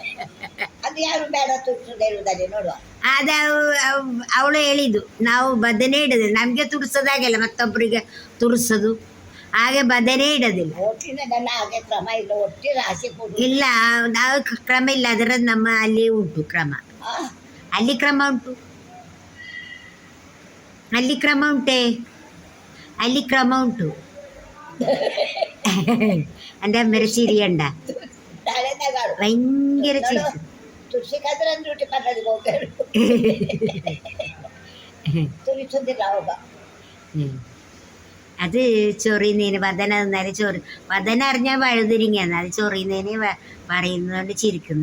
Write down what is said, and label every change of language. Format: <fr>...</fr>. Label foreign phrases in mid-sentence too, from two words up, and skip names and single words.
<kn>ಅದ ಅವಳು ಹೇಳಿದ್ದು, ನಾವು ಬದನೆ ಇಡೋದು, ನಮ್ಗೆ ತುರಿಸೋದಾಗೆಲ್ಲ ಮತ್ತೊಬ್ಬರಿಗೆ ತುರಿಸೋದು, ಹಾಗೆ ಬದನೆ ಇಡೋದಿಲ್ಲ. ಇಲ್ಲ, ನಾವು ಕ್ರಮ ಇಲ್ಲ, ಅದರ ನಮ್ಮ ಅಲ್ಲಿ ಉಂಟು ಕ್ರಮ. ಅಲ್ಲಿ ಕ್ರಮ ಉಂಟು, ಅಲ್ಲಿ ಕ್ರಮ ಉಂಟೆ, ಅಲ್ಲಿ ಕ್ರಮ ಉಂಟು.</kn> <ml>എൻ്റെ അമ്മേരെ ചിരിയണ്ട, ഭയങ്കര ചിരി. അത് ചൊറിയുന്നതിന് വതന തിന്നാലും വതന അറിഞ്ഞാൽ വഴുതിരിങ്ങാന്ന്, അത് ചൊറിയുന്നതിന് പറയുന്നതുകൊണ്ട് ചിരിക്കുന്നു.</ml>